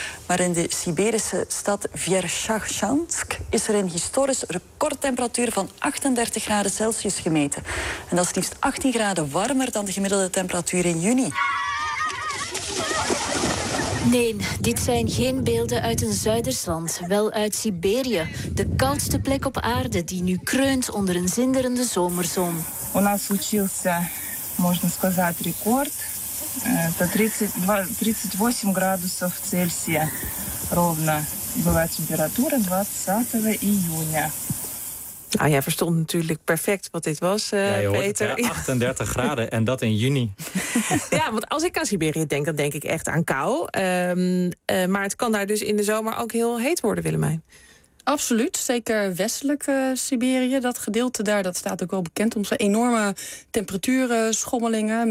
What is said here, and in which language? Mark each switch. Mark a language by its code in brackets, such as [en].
[nl] Maar in de Siberische stad Vjershachansk is er een historisch recordtemperatuur van 38 graden Celsius gemeten. En dat is liefst 18 graden warmer dan de gemiddelde temperatuur in juni. Nee, dit zijn geen beelden uit een zuidersland, wel uit Siberië. De koudste plek op aarde die nu kreunt onder een zinderende zomerzon. [ru] У нас случился, можно сказать, рекорд. Это 38 градусов Цельсия ровно была температура 20 июня. [nl] Nou, jij verstond natuurlijk perfect wat dit was, ja, je Peter. Hoort het, ja, 38 graden en dat in juni. Ja, want als ik aan Siberië denk, dan denk ik echt aan kou. Maar het kan daar dus in de zomer ook heel heet worden, Willemijn. Absoluut, zeker westelijk Siberië. Dat gedeelte daar, dat staat ook wel bekend om zijn enorme temperaturenschommelingen.